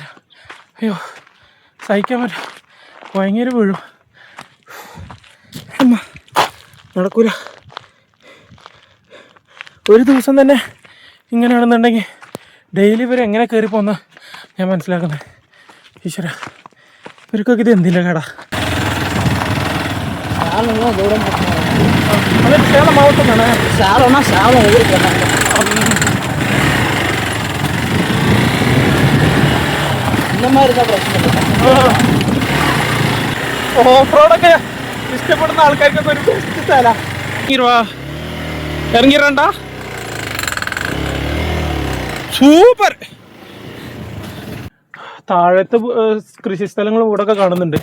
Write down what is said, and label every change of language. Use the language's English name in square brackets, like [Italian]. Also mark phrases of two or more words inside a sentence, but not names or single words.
[Malayalam] അയ്യോ സഹിക്കാൻ പറ്റില്ല, ഭയങ്കര വീഴും. നടക്കൂല. ഒരു ദിവസം തന്നെ ഇങ്ങനെയാണെന്നുണ്ടെങ്കിൽ ഡെയിലി ഇവർ എങ്ങനെ കയറി പോകുന്ന ഞാൻ മനസ്സിലാക്കുന്നത്. ഈശ്വര, ഇവർക്കൊക്കെ ഇത് എന്തില്ല കേടാ. [Tamil] சேலம் மாவட்டம் தானே? சேலம்னா சேலம் ஊருக்கு இந்த மாதிரி தான் പ്രശ്നം. [English] off roadokke [Malayalam] ഇഷ്ടപ്പെടുന്ന ആൾക്കാർക്കൊക്കെ ഒരു ബെസ്റ്റ് സ്ഥല. ഇറങ്ങിരണ്ട, സൂപ്പർ. താഴത്തെ കൃഷിസ്ഥലങ്ങൾ ഇവിടെയൊക്കെ കാണുന്നുണ്ട്.